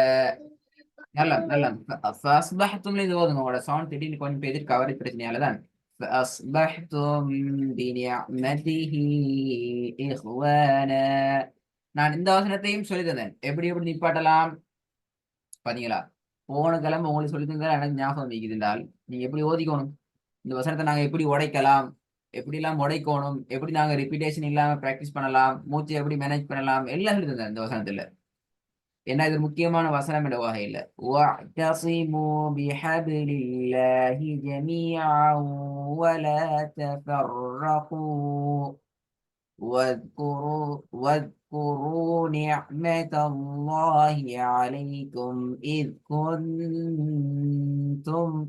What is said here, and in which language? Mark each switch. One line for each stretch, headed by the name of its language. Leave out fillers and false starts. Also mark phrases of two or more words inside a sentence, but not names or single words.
Tamil: நல்லா நல்லா ஃபஸ்பஹ்தும்ல இது ஓதுங்க உங்களோட சவுண்ட் திடீர்னு கொஞ்சம் பேர் கவரேஜ் பிரச்சனையால தான்
Arabic: فأصبحتم بنعمته إخوانا.
Tamil: நான் இந்த வசனத்தையும் சொல்லி தந்தேன். எப்படி எப்படி நிப்பாட்டலாம் பாத்தீங்களா? போன கிழமை உங்களுக்கு சொல்லி தந்தா எனக்கு ஞாபகம் வைக்குது என்றால் நீங்க எப்படி ஓதிக்கணும், இந்த வசனத்தை நாங்க எப்படி உடைக்கலாம், எப்படி எல்லாம் உடைக்கணும், எப்படி நாங்க ரிப்பீட்டேஷன் இல்லாம பிராக்டிஸ் பண்ணலாம், மூச்சை எப்படி மேனேஜ் பண்ணலாம் எல்லாம் சொல்லி தந்தேன் இந்த வசனத்துல. ஏன்னா இது முக்கியமான வசனம் என்ற வகையில்
Arabic: وَاعْتَصِمُوا بِحَبْلِ اللَّهِ جَمِيعًا وَلَا تَفَرَّقُوا واذكروا نعمة الله عليكم إذ كنتم